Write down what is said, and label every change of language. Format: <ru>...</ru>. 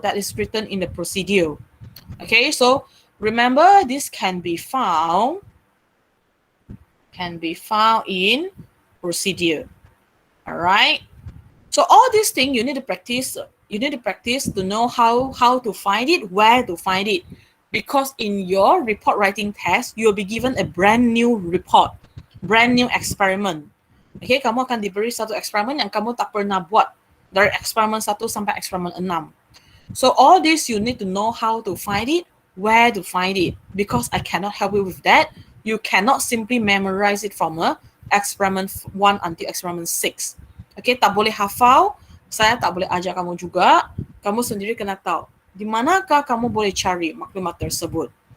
<en>That is written in the procedure. Okay, so remember this can be found in procedure. All right. So all these things you need to practice. You need to practice to know how to find it, where to find it. Because in your report writing test, you'll be given a brand new report, brand new experiment.</en> <ms>Okay, kamu akan diberi satu eksperimen yang kamu tak pernah buat dari eksperimen 1 sampai eksperimen 6.</ms> <en>So all this you need to know how to find it, where to find it. Because I cannot help you with that. You cannot simply memorize it from experiment 1 until experiment 6.</en> <ms>Okay, tak boleh hafal. Saya tak boleh ajar kamu juga. Kamu sendiri kena tahu di manakah kamu boleh cari maklumat tersebut.</ms>